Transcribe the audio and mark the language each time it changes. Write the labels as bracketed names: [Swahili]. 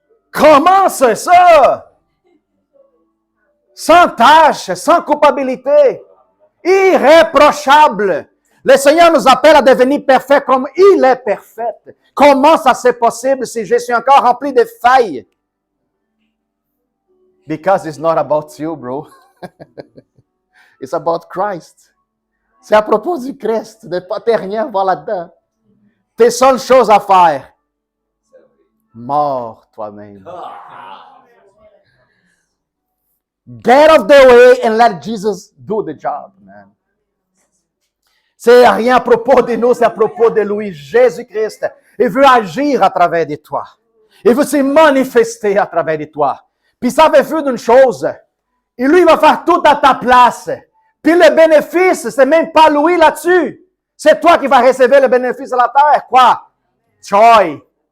[French] Comment c'est ça? Sans tâche, sans culpabilité, irréprochable. Le Seigneur nous appelle à devenir parfaits comme il est parfait. Comment ça c'est possible si je suis encore rempli de failles? [English] Because it's not about you, bro. It's about Christ. [French] C'est à propos du Christ. Ne pas te rien voir là-dedans. Tes seules choses à faire. Mort toi-même. [English] Get out of the way and let Jesus do the job, man. [French] C'est rien à propos de nous, c'est à propos de lui, Jésus-Christ. Il veut agir à travers de toi. Il veut se manifester à travers de toi. Puis ça veut dire d'une chose. Et lui, il va faire tout à ta place. Puis le bénéfice, c'est même pas lui là-dessus. C'est toi qui vas recevoir le bénéfice de la terre. Quoi? Joy.